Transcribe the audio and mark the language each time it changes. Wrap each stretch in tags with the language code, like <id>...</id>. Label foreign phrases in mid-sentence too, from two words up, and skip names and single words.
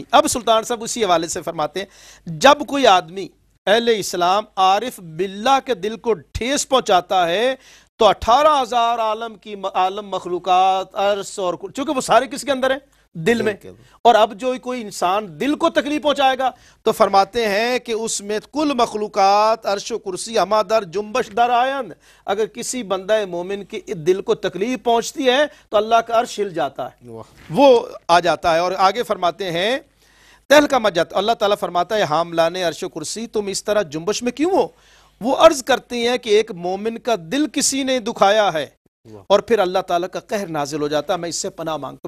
<ur>اب سلطان صاحب اسی حوالے سے فرماتے ہیں جب کوئی آدمی اہل اسلام عارف باللہ کے دل کو ٹھیس پہنچاتا ہے تو 18,000 عالم مخلوقات عرش اور چونکہ وہ سارے کس کے اندر ہیں؟ دل میں. اور اب جو کوئی انسان دل کو تکلیف پہنچائے گا تو فرماتے ہیں کہ اس میں</ur> <fa>کل مخلوقات عرش و کرسی ہما در جنبش در آیند.</fa> <ur>اگر کسی بندہ مومن کے دل کو تکلیف پہنچتی ہے تو اللہ کا عرش ہل جاتا ہے، وہ آ جاتا ہے. اور آگے فرماتے ہیں تہل کا مجد. اللہ تعالیٰ فرماتا ہے حاملان عرش و کرسی تم اس طرح جنبش میں کیوں ہو؟ وہ عرض کرتے ہیں کہ ایک مومن کا دل کسی نے دکھایا ہے اور پھر اللہ تعالیٰ کا قہر نازل ہو جاتا ہے، میں اس سے پناہ مانگتا ہوں.</ur>